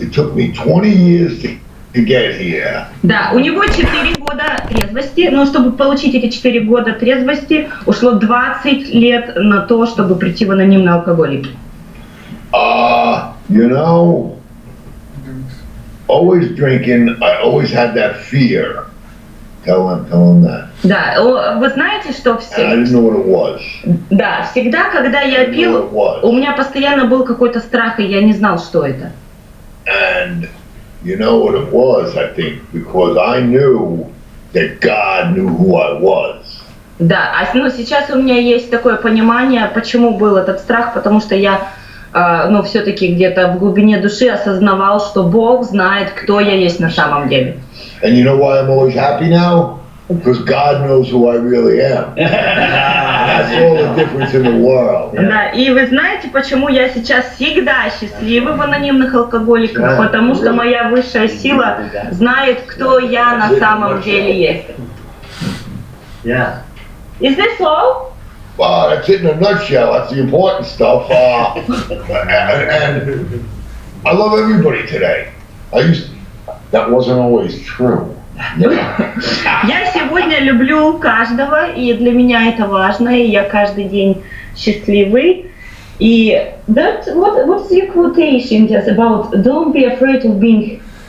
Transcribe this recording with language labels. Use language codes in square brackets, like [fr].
[en] It took me 20 years to get here. [ru] Да, у него 4 года трезвости, но чтобы получить эти 4 года трезвости, ушло 20 лет на то, чтобы прийти в анонимные алкоголики. [en] You know, always drinking, I always had that fear. Tell him that. [ru] Да, вы знаете, что [en] And I didn't know what it was. [ru] Да, всегда, когда я пил, у меня постоянно был какой-то страх, и я не знал, что это. [en] And you know what it was, I think, because I knew that God knew who I was. Да, ну сейчас у меня есть такое понимание, почему был этот страх, потому что я, ну, все-таки где-то в глубине души осознавал, что Бог знает, кто я есть на самом деле. And you know why I'm always happy now? Because God knows who I really am. That's all the difference in the world. [ru] Да, и вы знаете, почему я сейчас всегда счастливый в анонимных алкоголиках? Потому что моя высшая сила знает, кто я на самом деле есть. [en] Yeah. Is this all? Well, that's it in a nutshell. That's the important stuff. And I love everybody today. That wasn't always true. [ru] Я сегодня люблю каждого, и для меня это важно, и я каждый день счастливый. И [en] what's your quotation just about don't be afraid of being...